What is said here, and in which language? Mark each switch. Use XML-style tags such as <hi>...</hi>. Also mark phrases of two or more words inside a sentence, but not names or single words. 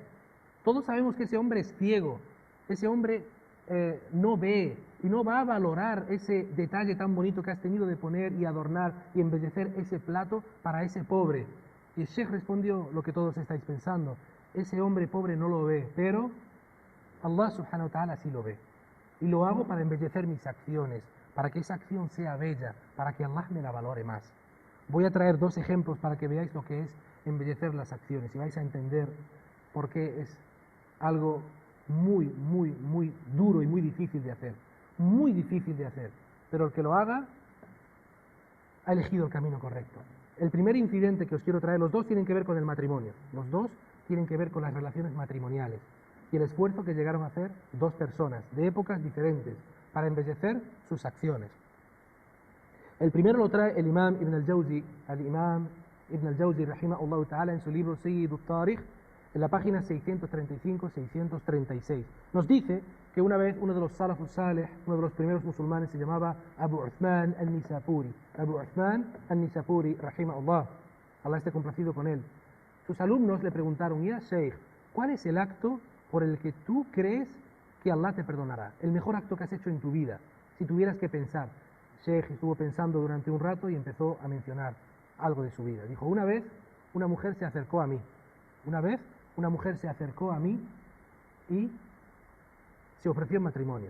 <es>Todos sabemos que ese hombre es ciego. Ese hombre no ve y no va a valorar ese detalle tan bonito que has tenido de poner y adornar y embellecer ese plato para ese pobre. Y el sheikh respondió lo que todos estáis pensando. Ese hombre pobre no lo ve, pero Allah</es> <ar>سبحانه وتعالى</ar> <es>sí lo ve. Y lo hago para embellecer mis acciones, para que esa acción sea bella, para que Allah me la valore más. Voy a traer dos ejemplos para que veáis lo que es embellecer las acciones y vais a entender por qué es algo muy duro y muy difícil de hacer. Muy difícil de hacer. Pero el que lo haga ha elegido el camino correcto. El primer incidente que os quiero traer, los dos tienen que ver con el matrimonio. Los dos tienen que ver con las relaciones matrimoniales y el esfuerzo que llegaron a hacer dos personas de épocas diferentes para embellecer sus acciones. El primero lo trae el Imam Ibn al-Jawzi,</es> <ar>رحمه الله تعالى,</ar> <es>en su libro Sayyid al-Tarikh, en la página 635-636. Nos dice que una vez uno de los</es> <ar>السلف الصالح,</ar> <es>uno de los primeros musulmanes, se llamaba Abu Uthman al-Nisapuri. Abu Uthman al-Nisapuri, rahimahullah, Allah esté complacido con él. Sus alumnos le preguntaron,</es> <ar>يا شيخ,</ar> <es>¿cuál es el acto por el que tú crees que Allah te perdonará? El mejor acto que has hecho en tu vida, si tuvieras que pensar. Sheikh estuvo pensando durante un rato y empezó a mencionar algo de su vida. Dijo, una vez una mujer se acercó a mí. Una vez una mujer se acercó a mí y se ofreció en matrimonio.</es>